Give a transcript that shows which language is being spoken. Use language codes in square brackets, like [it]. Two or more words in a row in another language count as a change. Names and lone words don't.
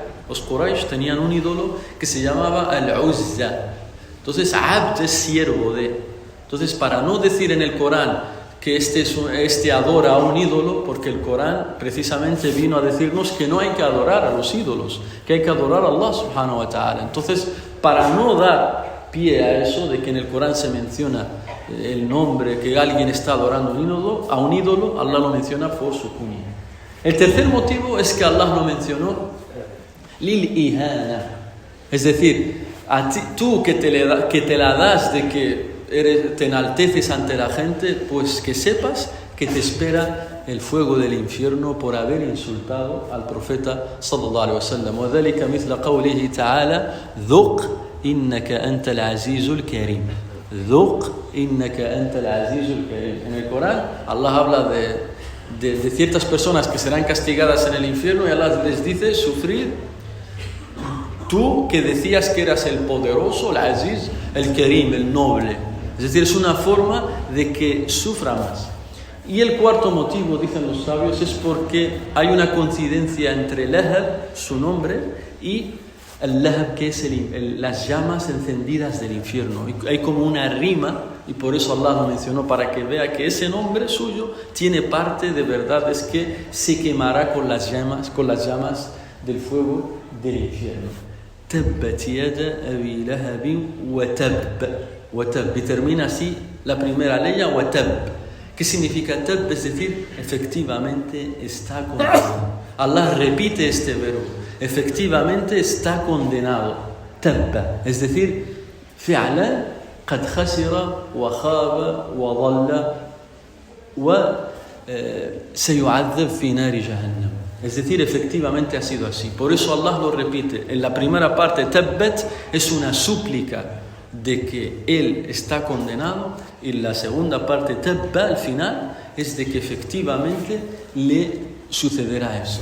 [es] Los Quraysh tenían un ídolo que se llamaba Al-Uzza. Entonces, Abd es siervo de. Entonces, para no decir en el Corán que este adora a un ídolo, porque el Corán precisamente vino a decirnos que no hay que adorar a los ídolos, que hay que adorar a Allah [ar] سبحانه وتعالى. [es] Entonces, para no dar pie a eso de que en el Corán se menciona el nombre que alguien está adorando a un ídolo, Allah lo menciona por su cuña. El tercer motivo es que Allah lo mencionó [ar] للإهانة, [es] es decir, a ti, tú que te la das de que te enalteces ante la gente, pues que sepas que te espera el fuego del infierno por haber insultado al profeta [ar] صلى الله عليه وسلم. وذلك مثل قوله تعالى ذق إنك أنت العزيز الكريم. ذق إنك أنت العزيز الكريم. [es] En el Corán Allah habla de ciertas personas que serán castigadas en el infierno y Allah les dice sufrir. Tú que decías que eras el poderoso, el aziz, el karim, el noble. Es decir, es una forma de que sufra más. Y el cuarto motivo, dicen los sabios, es porque hay una coincidencia entre Lahab, su nombre, y el Lahab, que es las llamas encendidas del infierno. Hay como una rima, y por eso Allah lo mencionó, para que vea que ese nombre suyo tiene parte de verdad, es que se quemará con las llamas del fuego del infierno. [ar] تبت يدا أبي لهب وتب. [es] Y termina así la primera ley, [ar] وتب. [es] ¿Qué significa tab? Es decir, efectivamente está condenado. Allah repite este verbo. Efectivamente está condenado. Tabba. Es decir, [ar] فعلاً قد خسر وخاب وضل وسيعذب في نار جهنم. [es] Es decir, efectivamente ha sido así. Por eso Allah lo repite. En la primera parte, tabbat es una súplica de que él está condenado, y la segunda parte, tabba, al final, es de que efectivamente le sucederá eso.